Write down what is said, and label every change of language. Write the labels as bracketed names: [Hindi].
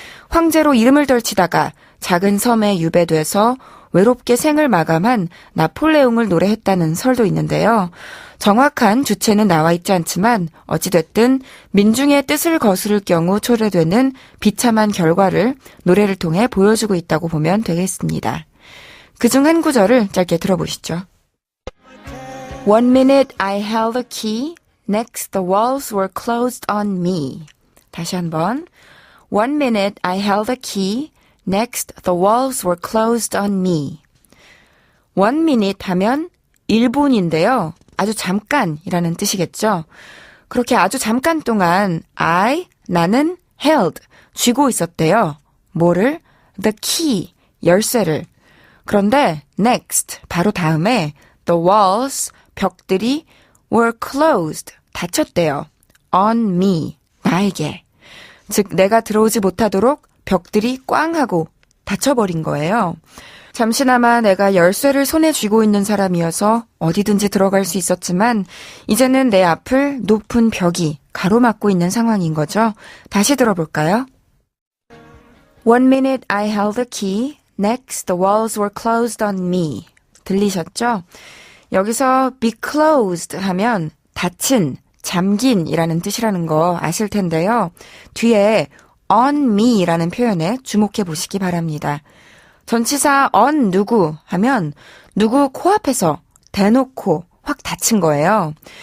[Korean] 황제로 이름을 떨치다가 작은 섬에 유배돼서 외롭게 생을 마감한 나폴레옹을 노래했다는 설도 있는데요. 정확한 주체는 나와 있지 않지만 어찌됐든 민중의 뜻을 거스를 경우 초래되는 비참한 결과를 노래를 통해 보여주고 있다고 보면 되겠습니다. 그중 한 구절을 짧게 들어보시죠. [English] One minute I held the key, next the walls were closed on me. [Korean] 다시 한번. [English] One minute I held the key, next the walls were closed on me. One minute [Korean] 하면 1분인데요. 아주 잠깐이라는 뜻이겠죠. 그렇게 아주 잠깐 동안 나는 held, 쥐고 있었대요. 뭐를? [English] The key, [Korean] 열쇠를. 그런데 next, 바로 다음에 [English] the walls, [Korean] 벽들이 [English] were closed, [Korean] 닫혔대요. [English] on me, [Korean] 나에게. 즉 내가 들어오지 못하도록 벽들이 꽝 하고 닫혀버린 거예요. 잠시나마 내가 열쇠를 손에 쥐고 있는 사람이어서 어디든지 들어갈 수 있었지만 이제는 내 앞을 높은 벽이 가로막고 있는 상황인 거죠. 다시 들어볼까요? [English] One minute I held the key, next the walls were closed on me. [Korean] 들리셨죠? 여기서 [English] be closed [Korean] 하면 닫힌, 잠긴이라는 뜻이라는 거 아실 텐데요. 뒤에 [English] on me [Korean] 라는 표현에 주목해 보시기 바랍니다. 전치사 on 누구 하면 누구 코앞에서 대놓고 확 닫힌 거예요.